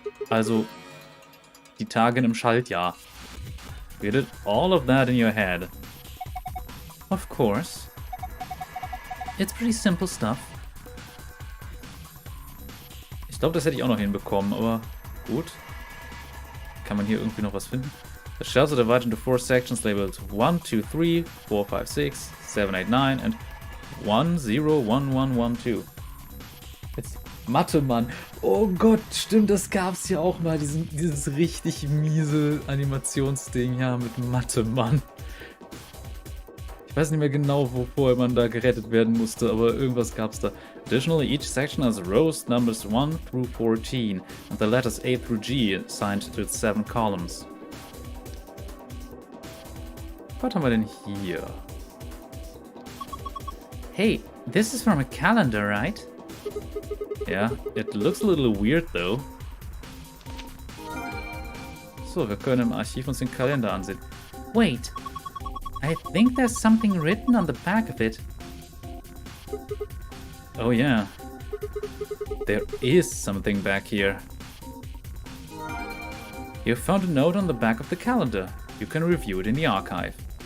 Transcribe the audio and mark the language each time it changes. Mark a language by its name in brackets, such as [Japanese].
[German] Also, die Tage im Schaltjahr. [English] You did all of that in your head. Of course. It's pretty simple stuff. [German] Ich glaube, das hätte ich auch noch hinbekommen, aber gut. Kann man hier irgendwie noch was finden? [English] The shells are divided into 4 sections labeled 1, 2, 3, 4, 5, 6, 7, 8, 9 and 1, 0, 1, 1, 1, 2. [German] Jetzt Mathe-Mann. Oh Gott, stimmt, das gab's ja auch mal, dieses richtig miese Animationsding, ja, mit Mathe-Mann. Ich weiß nicht mehr genau, wovor man da gerettet werden musste, aber irgendwas gab's da. [English] Additionally, each section has rows numbers 1 through 14 and the letters A through G assigned to its 7 columns. [German] Was haben wir denn hier? [English] Hey, this is from a calendar, right? Yeah, it looks a little weird though. [German] So, wir können im Archiv uns den Kalender ansehen. [English] Wait, I think there's something written on the back of it. Oh yeah, there is something back here. You found a note on the back of the calendar. You can review it in the archive.